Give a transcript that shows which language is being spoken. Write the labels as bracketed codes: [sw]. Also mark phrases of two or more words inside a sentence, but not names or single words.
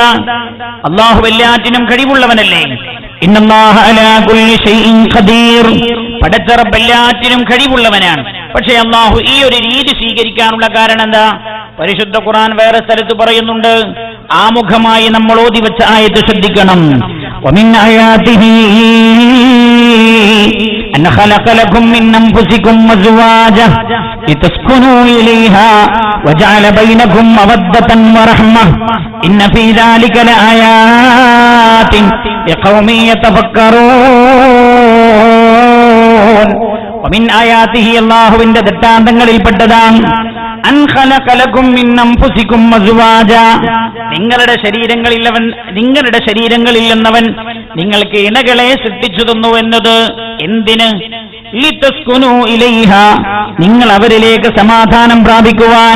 [ml] അള്ളാഹു എല്ലാറ്റിനും കഴിവുള്ളവനല്ലേ? [ar] إن الله على كل شيء قدير. [ml] പടച്ച റബ്ബ് എല്ലാറ്റിനും കഴിവുള്ളവനാണ്. പക്ഷേ അള്ളാഹു ഈ ഒരു രീതി സ്വീകരിക്കാനുള്ള കാരണം എന്താ? പരിശുദ്ധ ഖുർആൻ വേറെ സ്ഥലത്ത് പറയുന്നുണ്ട്. ആമുഖമായി നമ്മൾ ഓതി വെച്ച ആയത്ത് ശ്രദ്ധിക്കണം. [ar] ومن آياته أن خلق لكم من أنفسكم أزواجا لتسكنوا إليها وجعل بينكم مودة ورحمة إن في ذلك لآيات لقوم يتفكرون. ومن آياته [ml] അല്ലാഹുവിന്റെ ദൃഷ്ടാന്തങ്ങളിൽപ്പെട്ടതാണ് [ar] أن خلق لكم من أنفسكم أزواجا. [ml] നിങ്ങളുടെ ശരീരങ്ങളിൽ നിന്നവൻ നിങ്ങൾക്ക് ഇണകളെ സൃഷ്ടിച്ചു തന്നു എന്നത് എന്തിന്? [ar] لتسكنوا إليها, [ml] നിങ്ങൾ അവരിലേക്ക് സമാധാനം പ്രാപിക്കുവാൻ.